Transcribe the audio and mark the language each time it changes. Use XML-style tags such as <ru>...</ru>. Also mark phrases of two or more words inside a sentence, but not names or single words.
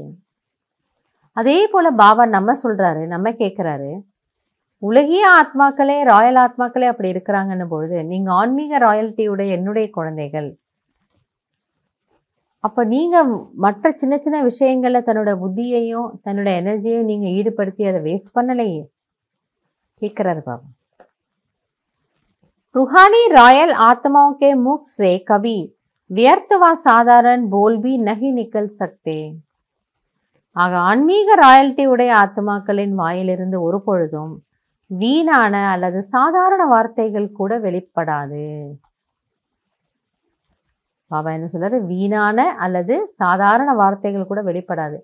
<ta>அதே போல் பாபா நம்ம சொல்கிறாரு, நம்ம கேட்குறாரு, உலகிய ஆத்மாக்களே ராயல் ஆத்மாக்களே அப்படி இருக்கிறாங்கன்னு பொழுது நீங்கள் ஆன்மீக ராயல்ட்டியுடைய என்னுடைய குழந்தைகள், அப்போ நீங்கள் மற்ற சின்ன சின்ன விஷயங்களில் தன்னோட புத்தியையும் தன்னோட எனர்ஜியையும் நீங்கள் ஈடுபடுத்தி அதை வேஸ்ட் பண்ணலையே கேட்குறாரு பாபா.</ta> <hi>रूहानी रॉयल आत्माओं के मुख से कभी व्यर्थ व साधारण बोल भी नहीं निकल सकते.</hi> <ta>ஆக ஆன்மீக ராயல்ட்டி உடைய ஆத்மாக்களின் வாயிலிருந்து ஒரு பொழுதும் வீணான அல்லது சாதாரண வார்த்தைகள் கூட வெளிப்படாது. பாபா என்ன சொல்றாரு, வீணான அல்லது சாதாரண வார்த்தைகள் கூட வெளிப்படாது.</ta>